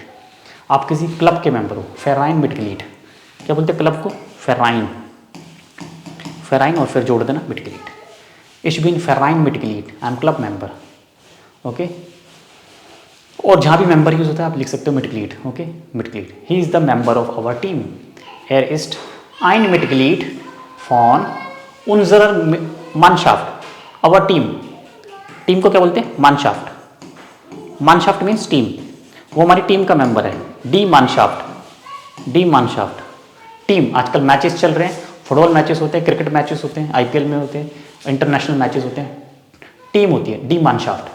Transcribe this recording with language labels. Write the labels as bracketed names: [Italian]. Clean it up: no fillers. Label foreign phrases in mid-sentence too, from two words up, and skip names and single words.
[Hindi] आप किसी क्लब के मेंबर हो, [German] Verein Mitglied, [Hindi] क्या बोलते हैं क्लब को, फेराइन, फेराइन और फिर जोड़ देना मिटग्लीड। [German] ich bin Verein Mitglied, [English] I am club member, okay. [Hindi] और जहाँ भी मेंबर यूज होता है आप लिख सकते हो मिटग्लीड, ओके, मिटग्लीड। [English] he is the member of our team, [German] er ist ein Mitglied von unserer Mannschaft, [English] our team. [Hindi] टीम को क्या बोलते हैं, मानशाफ्ट, मानशाफ्ट मीन्स टीम, वो हमारी टीम का मेंबर है। [German] die Mannschaft, die Mannschaft, टीम। [Hindi] आजकल मैचेस चल रहे हैं, फुटबॉल मैचेस होते हैं, क्रिकेट मैचेस होते हैं, IPL में होते हैं, इंटरनेशनल मैचेस होते हैं, टीम होती है [German] die Mannschaft.